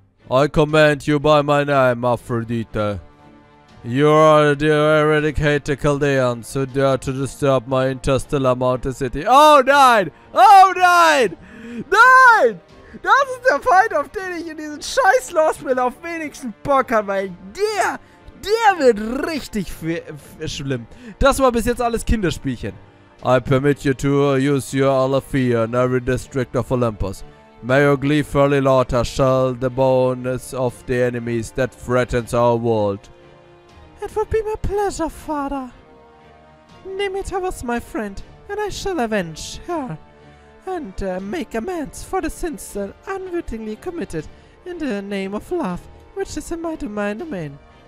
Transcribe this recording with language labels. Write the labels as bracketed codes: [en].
[en] I command you by my name, Aphrodite. You are the eradicated Chaldeans who dare to disturb my interstellar mountain city. [de] Oh nein! Oh nein! Nein! Das ist der Feind, auf den ich in diesem scheiß Lostbelt auf wenigsten Bock habe, weil der wird richtig schlimm. Das war bis jetzt alles Kinderspielchen. [en] I permit you to use your Alethea in every district of Olympus. May your gleefully laughter shell the bones of the enemies that threatens our world. It would be my pleasure, Father. Demeter was my friend, and I shall avenge her and make amends for the sins unwittingly committed in the name of love, which is in my domain.